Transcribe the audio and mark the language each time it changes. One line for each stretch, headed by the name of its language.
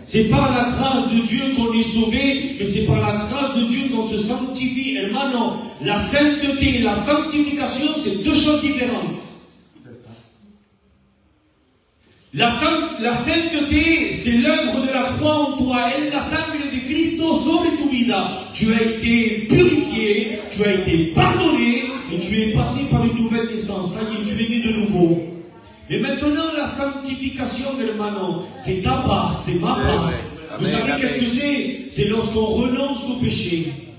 French: C'est par la grâce de Dieu qu'on est sauvé, mais c'est par la grâce de Dieu qu'on se sanctifie. Hermano, la sainteté et la sanctification, c'est deux choses différentes. La sainteté, c'est l'œuvre de la croix en toi.
Spanish: Es la sangre de Cristo sobre tu vida.
French: Tu as été purifié, tu as été pardonné et tu es passé par une nouvelle naissance. Ça y est, tu es né de nouveau. Et maintenant, la sanctification, hermano, c'est ta part, c'est ma part. Vous savez qu'est-ce que c'est? C'est lorsqu'on renonce au péché.